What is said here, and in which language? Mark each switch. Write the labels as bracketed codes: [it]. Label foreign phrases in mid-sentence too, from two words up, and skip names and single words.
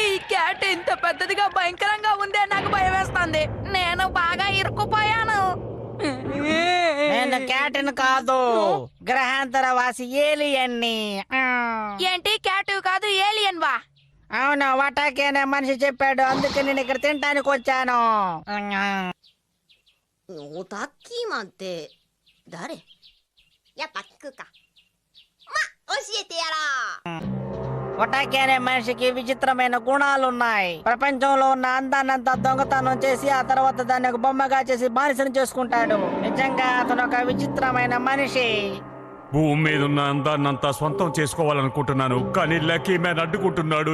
[te] ఈ క్యాట్ ఇంత పెద్దదిగా భయంకరంగా ఉందే, నాకు భయం వేస్తుంది. నేను బాగా ఇరుక్కుపోయాను. నేను క్యాటిన్ కాదు, గ్రహాంతర వాసి ఏలియన్ని. ఏంటి? క్యాట్ కాదు, ఏలియన్ వా? అవును, వటాకి అనే మనిషి చెప్పాడు, అందుకే నేను ఇక్కడ తినడానికి వచ్చాను. [ja] オタッキーマンって誰？やっぱ聞くか。ま、教えてやら。 [te] వటాకి అనే మనిషికి విచిత్రమైన గుణాలున్నాయి. ప్రపంచంలో ఉన్న అందాన్నంతా దొంగతనం చేసి ఆ తర్వాత దాన్ని ఒక బొమ్మగా చేసి బానిసను చేసుకుంటాడు. నిజంగా అతను ఒక విచిత్రమైన మనిషి. భూమి మీద ఉన్న అందాన్నంతా సొంతం చేసుకోవాలనుకుంటున్నాను, కానీ లక్కీ మ్యాన్ అడ్డుకుంటున్నాడు.